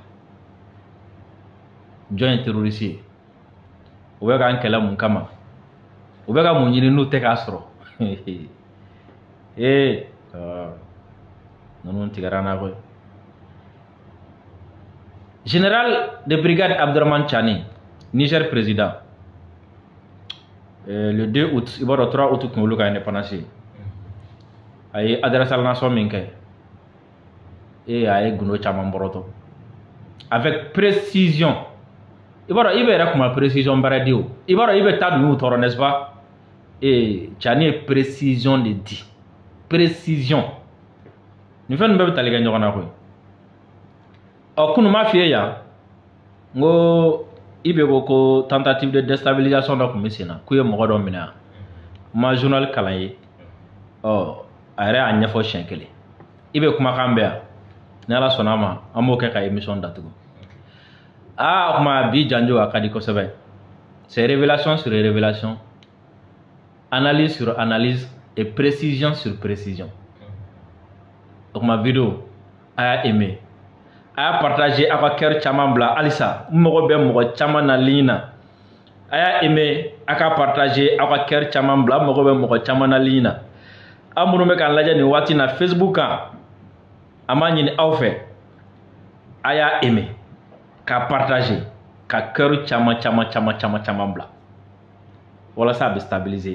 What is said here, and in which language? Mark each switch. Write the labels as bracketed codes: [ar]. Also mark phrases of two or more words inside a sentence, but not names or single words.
[bm] jɔn ye terroriste ye u bɛ k'an kɛlɛ mun kama u bɛ ka mun ɲini n'u tɛ k'a sɔrɔ ninnu tigɛra n na koyi. [fr] Général de brigade Abdourahmane Tchani Niger président le 2 août il [bm] b'a dɔn [fr] 3 août [bm] kunkolo ka [fr] indépendance a ye adresse à la nation [bm] min kɛ a ye gundo caman bɔrɔtɔ [fr] avec précision [bm] i b'a dɔn i bɛ yɛrɛ kuma précision baara di o i b'a dɔn i bɛ taa ninnu tɔɔrɔ [fr] n'est-ce pas [bm] Tchani ye précision de di précision nin fɛn ninnu bɛɛ bɛ tali kɛ ɲɔgɔn na koyi kunun m'a f'i ye yan n ko i bɛ ko [fr] tentative de déstabilisation [bm] dɔ tun bɛ sen na k'u ye mɔgɔ dɔ minɛ yan n ma journal kalan ye a yɛrɛ y'a ɲɛfɔ siɲɛ kelen i bɛ kumakan bɛ yan ni Ala sɔnna a ma an b'o kɛ ka émission datugu o kuma bi janjo a ka di kosɛbɛ [fr] c'est révélation sur révélation analyse sur analyse et précision sur précision [bm] o kuma vidéo a y'a aimé a y'a partagé a ka cœur caman bila halisa n mago bɛ mɔgɔ caman na ligne na a y'a aimé a ka partagé a ka cœur caman bila n mago bɛ mɔgɔ caman na ligne na aw minnu bɛ k'an lajɛ nin waati na Facebook kan an b'a ɲini aw fɛ a y'a aimé ka partagé ka cœur caman bila walasa a bɛ stabiliser